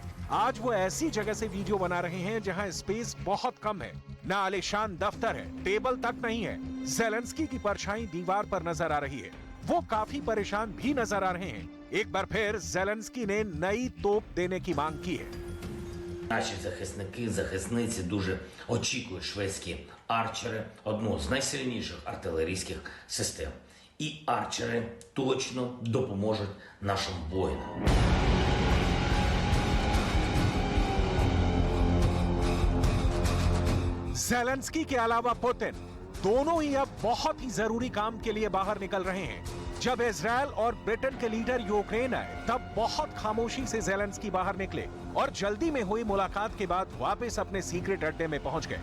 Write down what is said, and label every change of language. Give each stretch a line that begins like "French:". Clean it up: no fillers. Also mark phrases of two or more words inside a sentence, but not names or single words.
Hindi: आज वो ऐसी जगह से वीडियो बना रहे हैं जहां स्पेस बहुत कम है, ना आलीशान दफ्तर है, टेबल तक नहीं है। ज़ेलेंस्की की परछाई दीवार पर नजर आ रही है। वो काफी परेशान भी नजर आ रहे हैं। एक बार फिर ज़ेलेंस्की ने नई तोप देने की मांग की है।
Ukrainian: Наші захисники, захисниці дуже очікують шведські арчери, одну з найсильніших артилерійських систем. І арчери точно допоможуть нашим воїнам.
Hindi: ज़ेलेंस्की के अलावा पुतिन दोनों ही अब बहुत ही जरूरी काम के लिए बाहर निकल रहे हैं। जब इजराइल और ब्रिटेन के लीडर यूक्रेन आए तब बहुत खामोशी से ज़ेलेंस्की बाहर निकले और जल्दी में हुई मुलाकात के बाद वापस अपने सीक्रेट अड्डे में पहुंच गए।